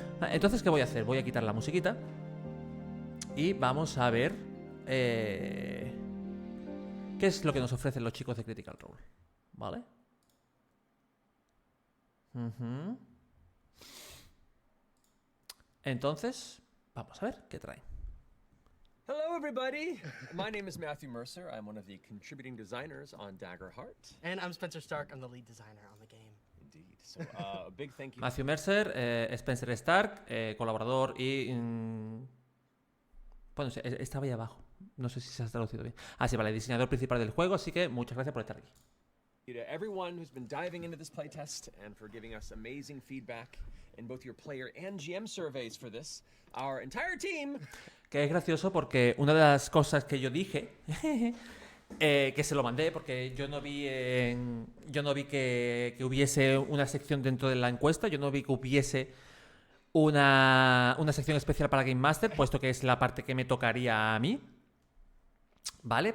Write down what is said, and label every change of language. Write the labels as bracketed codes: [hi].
[es] Entonces, ¿qué voy a hacer? Voy a quitar la musiquita y vamos a ver qué es lo que nos ofrecen los chicos de Critical Role, ¿vale? Entonces, vamos a ver qué traen. [en] Hello, everybody. My name is Matthew Mercer. I'm one of the contributing designers on DAGGERHEART. And I'm Spencer Stark. I'm the lead designer on the game. Indeed. So, a big thank you. [es] Matthew Mercer, Spencer Stark, colaborador y... Bueno, estaba ahí abajo. No sé si se ha traducido bien. Ah, sí, vale, diseñador principal del juego, así que muchas gracias por estar aquí. [en] To everyone who's been diving into this playtest and for giving us amazing feedback in both your player and GM surveys for this. Our entire team... [es] Que es gracioso porque una de las cosas que yo dije, que se lo mandé porque yo no vi que hubiese una sección dentro de la encuesta, yo no vi que hubiese una sección especial para Game Master, puesto que es la parte que me tocaría a mí, ¿vale?